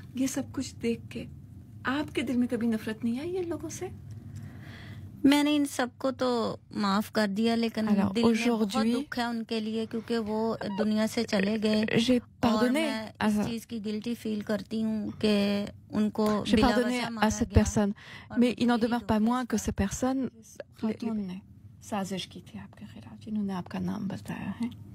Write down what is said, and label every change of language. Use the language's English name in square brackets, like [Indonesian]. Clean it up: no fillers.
[Hindi] ये सब कुछ देख के आपके दिल में कभी नफरत नहीं आई इन लोगों से? मैंने इन सबको तो माफ कर दिया, लेकिन दिल में बहुत दुख है उनके लिए, क्योंकि वो दुनिया से चले गए। और मैं इस चीज की गिल्टी फील करती हूँ कि उनको [French] j'ai pardonné à cette personne, mais il n'en demeure pas moins que ces personnes [Hindi] ने साजिश की थी आपके खिलाफ, जिन्होंने आपका नाम बताया है।